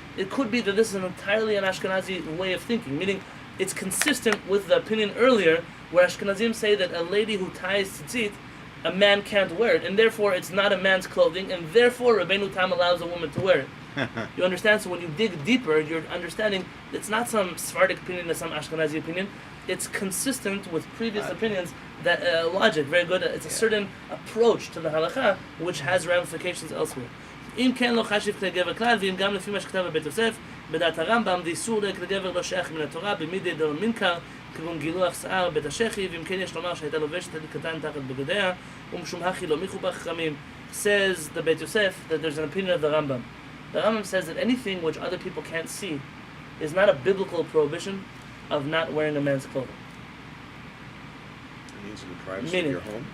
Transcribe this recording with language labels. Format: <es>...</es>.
<en>It could be that this is entirely an Ashkenazi way of thinking, meaning it's consistent with the opinion earlier where Ashkenazim say that a lady who ties tzitzit, a man can't wear it, and therefore it's not a man's clothing, and therefore Rabbeinu Tam allows a woman to wear it. You understand? So when you dig deeper, you're understanding it's not some Sephardic opinion or some Ashkenazi opinion. It's consistent with previous opinions. That logic, very good. It's a certain approach to the halakha which has ramifications elsewhere.</en> <he>אם כן לא חשיב כלי גבר כלל, ואם גם לפי מה שכתב בבית יוסף, בדעת הרמב"ם, דאיסור לכלי גבר לא שייך מן התורה, במידי דלא מנכר, כגון גילוח שיער בית השחי, ואם כן יש לומר שהייתה לובשת קטן תחת בגדיה, ומשום הכי לא מיכו בחכמים.</he> <en>Says the Beit Yosef that there's an opinion of the Rambam. The Rambam says that anything which other people can't see is not a biblical prohibition of not wearing a man's clothing. It means in the privacy of your home.</en>